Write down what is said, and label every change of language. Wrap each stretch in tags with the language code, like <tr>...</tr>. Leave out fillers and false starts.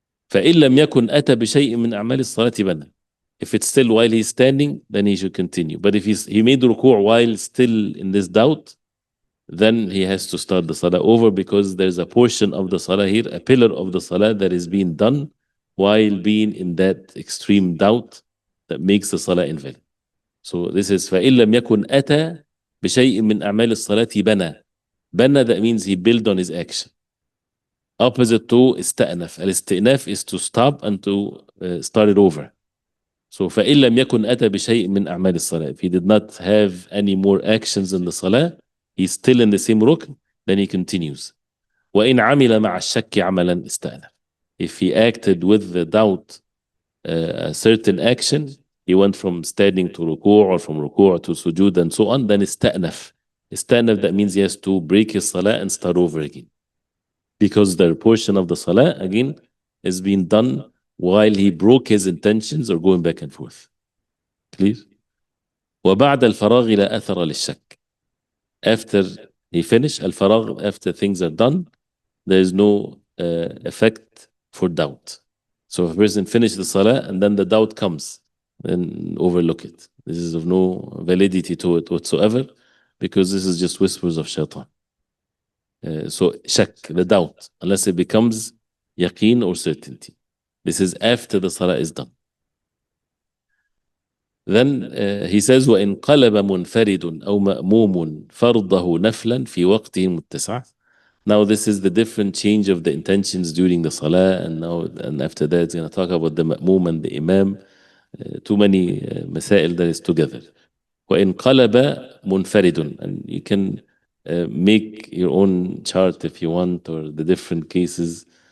<ar>فإن لم يكن أتى بشيء من أعمال الصلاة بنى.</ar> <en>If it's still while he's standing, then he should continue. But if he made ruku' while still in this doubt, then he has to start the salah over because there's a portion of the salah here, a pillar of the salah that is being done while being in that extreme doubt that makes the salah invalid. So this is</en> <ar>فإن لم يكن أتى بشيء من أعمال الصلاة بنى.</ar> <en>بنى, that means he built on his action. Opposite to استأنف. الاستئناف is to stop and to start it over.</en> <ar>So فإن لم يكن أتى بشيء من أعمال الصلاة.</ar> <en>If he did not have any more actions in the salah, he's still in the same rukn, then he continues.</en> <ar>وإن عمل مع الشك عملا استأنف.</ar> <en>If he acted with the doubt a certain action, he went from standing to ruku' or from ruku' to sujood and so on, then استأنف. استأنف, that means he has to break his salah and start over again. Because the portion of the salah, again, is being done while he broke his intentions or going back and forth. Clear?</en> <ar>وبعد الفراغ لا أثر للشك.</ar> <en>After he finished, al-faragh, after things are done, there is no effect for doubt. So if a person finishes the salah and then the doubt comes, then overlook it. This is of no validity to it whatsoever because this is just whispers of shaitan. So shak, the doubt, unless it becomes yaqeen or certainty. This is after the salah is done. Then he says</en> <ar>وإن قلب منفرد أو مأموم فرضه نفلا في وقته متسع.</ar> <en>Now this is the different change of the intentions during the salah, and after that it's going to talk about the ma'mum and the imam. Too many مسائل that is together.</en> <ar>وإن قلب منفرد,</ar> <en>and you can make your own chart if you want, or the different cases.</en>